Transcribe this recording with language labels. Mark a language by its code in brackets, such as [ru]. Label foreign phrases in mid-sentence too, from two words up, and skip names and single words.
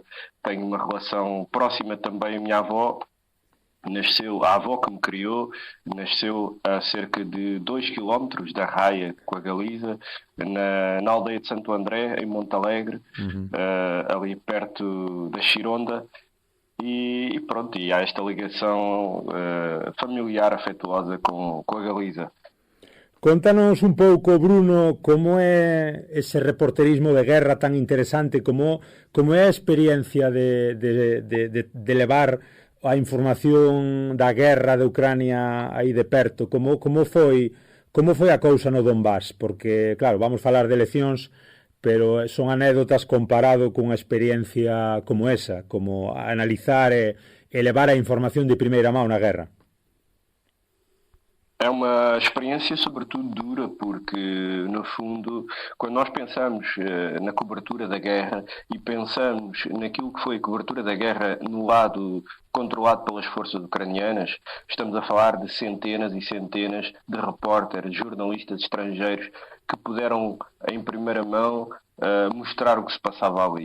[pt] Tenho uma relação próxima também. A minha avó nasceu, a avó que me criou, nasceu a cerca de 2 km da Raia com a Galiza, na aldeia de Santo André, em Montalegre, ali perto da Chironda, e pronto, e há esta ligação familiar, afetuosa com a Galiza. [gl] Contanos un pouco, Bruno, como é ese reporterismo de guerra tan interesante, como é a experiencia de levar a información da guerra de Ucrania aí de perto, como foi a cousa no Donbass, porque claro, vamos falar de eleccións, pero son anécdotas comparado cunha experiencia como esa, como analizar e levar a información de [pt] primeira mão [gl] na guerra. [pt] É uma experiência, sobretudo, dura, porque, no fundo, quando nós pensamos na cobertura da guerra e pensamos naquilo que foi a cobertura da guerra no lado controlado pelas forças ucranianas, estamos a falar de centenas e centenas de repórteres, jornalistas estrangeiros que puderam, em primeira mão, mostrar o que se passava ali.